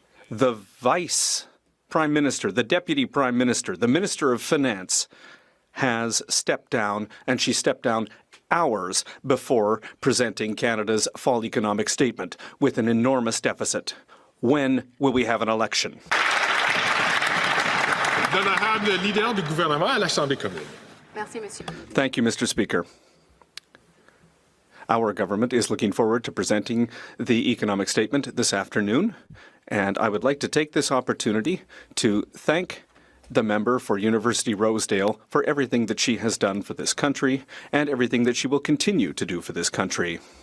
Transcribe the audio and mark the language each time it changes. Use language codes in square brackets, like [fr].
[en] The Vice Prime Minister, the Deputy Prime Minister, the Minister of Finance has stepped down, and she stepped down hours before presenting Canada's fall economic statement with an enormous deficit. When will we have an election? [fr] L'honorable leader du gouvernement à l'Assemblée commune. [en] Thank you, Mr. Speaker. Our government is looking forward to presenting the economic statement this afternoon, and I would like to take this opportunity to thank the member for University Rosedale for everything that she has done for this country and everything that she will continue to do for this country.